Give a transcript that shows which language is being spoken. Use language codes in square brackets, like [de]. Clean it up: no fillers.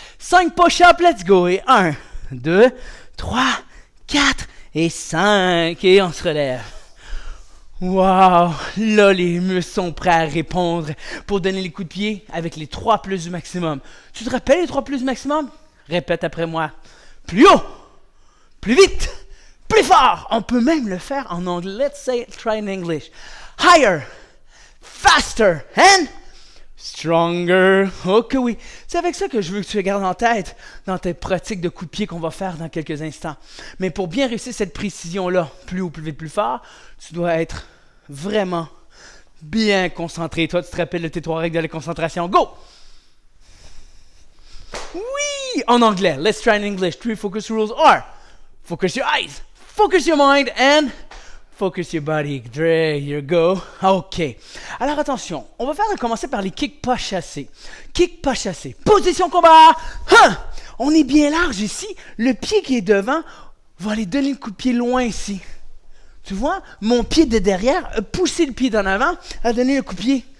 [fr] 5 [en] push-ups, let's go. [fr] Et 1, 2, 3, 4 et 5. Et on se relève. Wow! Là, les muscles sont prêts à répondre pour donner les coups de pied avec les 3 plus du maximum. Tu te rappelles les 3 plus du maximum? Répète après moi. Plus haut, plus vite, plus fort. On peut même le faire en anglais. [en] Let's say try in English. Higher, faster and stronger. [fr] Oh que oui. C'est avec ça que je veux que tu le gardes en tête dans tes pratiques de coups de pied qu'on va faire dans quelques instants. Mais pour bien réussir cette précision-là, plus haut, plus vite, plus fort, tu dois être vraiment bien concentré. Toi, tu te rappelles de tes 3 règles de la concentration. [en] Go! [fr] Oui! En anglais. [en] Let's try in English. 3 focus rules are: focus your eyes, focus your mind, and focus your body. There you go. OK. [fr] Alors attention, on va commencer par les kicks pas chassés. Kick pas chassés. Position combat. On est bien large ici. Le pied qui est devant va aller donner le coup de pied loin ici. Tu vois, mon pied de derrière a poussé le pied d'en avant, a donné le coup de pied.